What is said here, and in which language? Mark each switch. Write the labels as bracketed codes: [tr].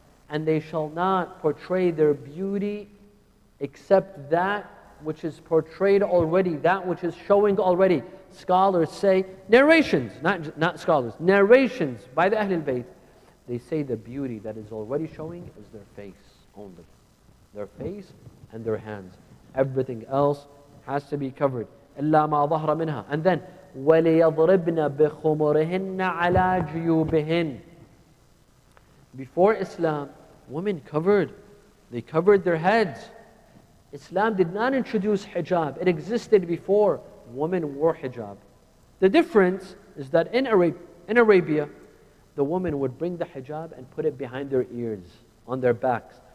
[en] And they shall not portray their beauty except that which is portrayed already, that which is showing already. Scholars say, narrations, not scholars, narrations by the Ahlul-bayt, they say the beauty that is already showing is their face only. Their face and their hands. Everything else has to be covered. [ar] إِلَّا مَا ظَهْرَ مِنْهَا. [en] And then, [ar] وَلِيَضْرِبْنَ بِخُمُرِهِنَّ عَلَى جُيُوبِهِنَّ. [en] Before Islam, women covered. They covered their heads. Islam did not introduce hijab. It existed before. Women wore hijab. The difference is that in Arabia, the woman would bring the hijab and put it behind their ears, on their backs.